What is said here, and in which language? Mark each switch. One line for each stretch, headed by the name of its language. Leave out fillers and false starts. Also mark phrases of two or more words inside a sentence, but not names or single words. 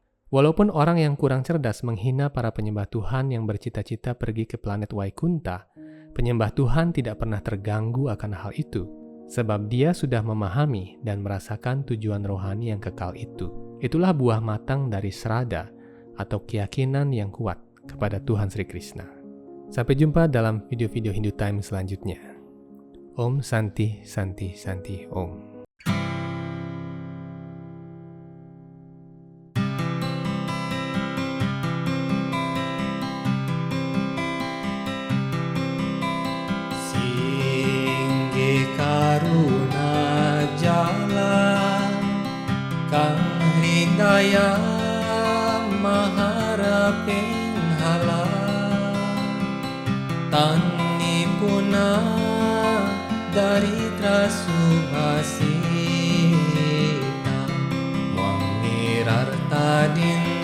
Indonesian: Walaupun orang yang kurang cerdas menghina para penyembah Tuhan yang bercita-cita pergi ke planet Vaikunta, penyembah Tuhan tidak pernah terganggu akan hal itu, sebab dia sudah memahami dan merasakan tujuan rohani yang kekal itu. Itulah buah matang dari Sraddha atau keyakinan yang kuat kepada Tuhan Sri Krishna. Sampai jumpa dalam video-video Hindu Time selanjutnya.
Sanskrit: Om Santi Santi Santi Om. Karuna jalan kang hidaya maharapin halal tani puna dari trasubasita mangirarta din